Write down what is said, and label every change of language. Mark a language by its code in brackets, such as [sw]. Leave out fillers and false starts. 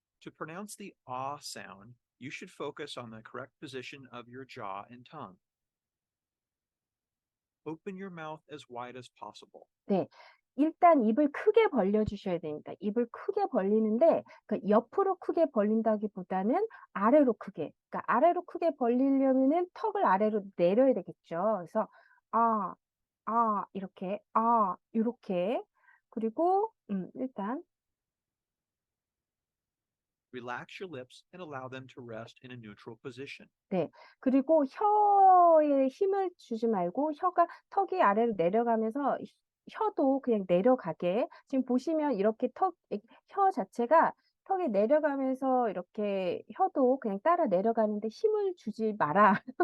[en] To pronounce the ah sound, you should focus on the correct position of your jaw and tongue. Open your mouth as wide as possible. [ko] 네. 일단 입을 크게 벌려 주셔야 됩니다. 입을 크게 벌리는데 그 옆으로 크게 벌린다기보다는 아래로 크게. 그러니까 아래로 크게 벌리려면은 턱을 아래로 내려야 되겠죠. 그래서 아, 이렇게 요렇게. 그리고 일단 [en] Relax your lips and allow them to rest in a neutral position. [ko] 네. 그리고 혀에 힘을 주지 말고 혀가 턱이 아래로 내려가면서 혀도 그냥 내려가게 지금 보시면 이렇게 혀 자체가 턱이 내려가면서 이렇게 혀도 그냥 따라 내려가는데 힘을 주지 마라.